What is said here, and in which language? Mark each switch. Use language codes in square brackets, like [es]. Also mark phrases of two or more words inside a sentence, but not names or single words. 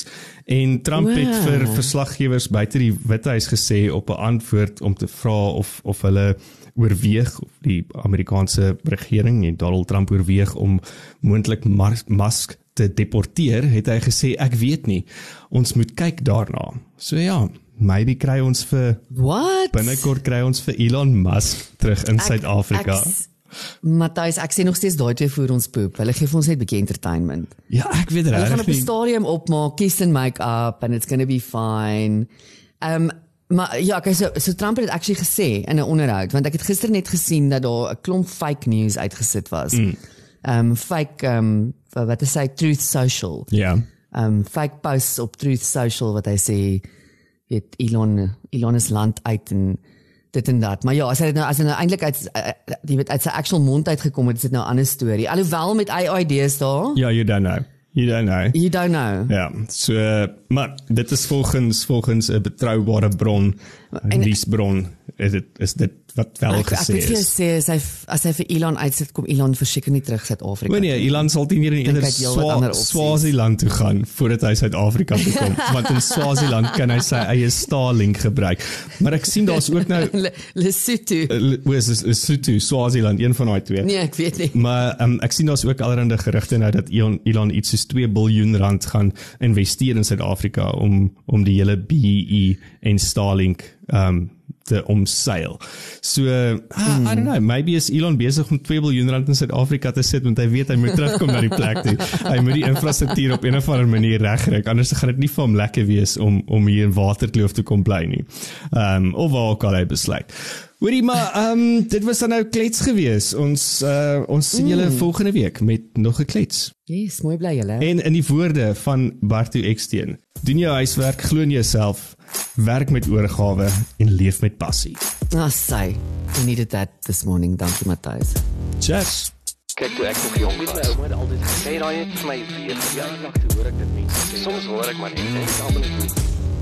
[af] En Trump het vir verslaggewers buite die Withuis gesê op 'n antwoord om te vra of hulle oorweeg, of die Amerikaanse regering en Donald Trump oorweeg om moontlik Musk te deporteer, het hy gesê, ek weet nie, ons moet kyk daarna. So ja, maybe kry ons binnekort kry ons vir Elon Musk terug in Suid-Afrika. Matthys, ek sê nog steeds daai twee voer ons poep. Hulle gee vir ons net 'n bietjie entertainment. Ja, ek weet Hulle gaan regtig op 'n nie. stadium opmaak, [en] kiss and make up and it's going to be fine. [af] Maar ja, okay, so Trump het actually gesê in 'n onderhoud, want ek het gister net gesien dat daar 'n klomp [en] fake news [af] uitgesit was. Wat is hy, Truth Social. Ja. [en] Fake posts [af] op Truth Social wat hy sê, weet Elon is land uit en dit en dat. Maar ja, as hy nou eintlik uit sy actual mond uitgekom het, is dit nou 'n ander storie. Alhoewel met AI idees daar. Ja, [en] you don't know. You don't know. [af] Ja, so, maar dit is volgens 'n betroubare bron, 'n nuusbron, is dit wat wel gesê Ek wil is. sê, as hy vir Elon uitsit, kom Elon verseker nie terug Suid-Afrika. Maar nee, Elon sal teen eerder Swaziland toe gaan voordat hy Suid-Afrika toe kom, want in Swaziland kan hy sy eie Starlink gebruik. Maar ek sien daar's ook nou Lesotho. Swaziland, een van daai twee. Nee, ek weet nie. Maar ek sien daar's ook allerhande gerugte nou dat Elon iets soos 2 biljoen rand gaan investeer in Suid-Afrika om die hele BEE en Starlink te omseil. [en] So, I don't know, maybe [af] is Elon besig om 2 biljoen rand in Suid-Afrika te sit, want hy weet hy moet terugkom na die plek toe. Hy moet die infrastruktuur op 'n of ander manier regkry, anders gaan dit nie vir hom lekker wees om hier in Waterkloof te kom bly nie. Of waar ook al hy besluit. Hoorie, maar dit was dan nou klets gewees. Ons sien julle volgende week met nog 'n klets. Yes, mooi bly julle. En in die woorde van Bartu Eksteen, doen jou huiswerk, glo in jouself, werk met oorgawe en leef met passie. [en] Say, I needed that this morning. [af] Dankie, Matthys. Cheers. Kyk, toe ek nog jong was, my ouma het altyd gesê, daai het vir my weer verjaardag toe hoor ek dit mense sê. Soms hoor ek maar net, en ek almal net